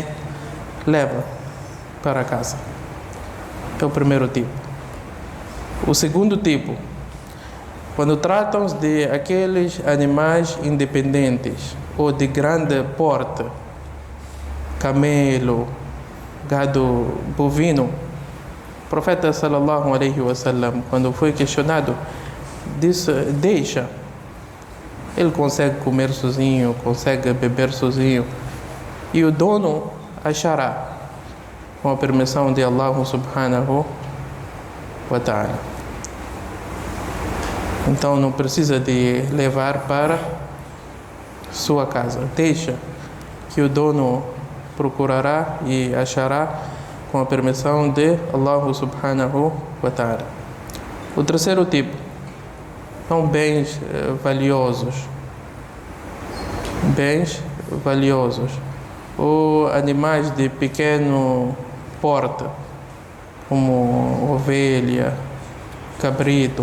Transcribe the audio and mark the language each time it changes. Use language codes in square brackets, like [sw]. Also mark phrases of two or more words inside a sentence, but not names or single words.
[pt] Leva para casa. É o primeiro tipo. O segundo tipo, quando tratam de aqueles animais independentes ou de grande porte, camelo, gado bovino, o profeta [ar] صلى الله عليه وسلم, [pt] quando foi questionado, disse: deixa. Ele consegue comer sozinho, consegue beber sozinho, e o dono achará, com a permissão de [ar] الله سبحانه وتعالى. [pt] Então não precisa de levar para sua casa. Deixa que o dono procurará e achará, com a permissão de [ar] الله سبحانه وتعالى. [pt] O terceiro tipo são bens valiosos. Bens valiosos. Ou animais de pequeno porte, como ovelha, cabrito.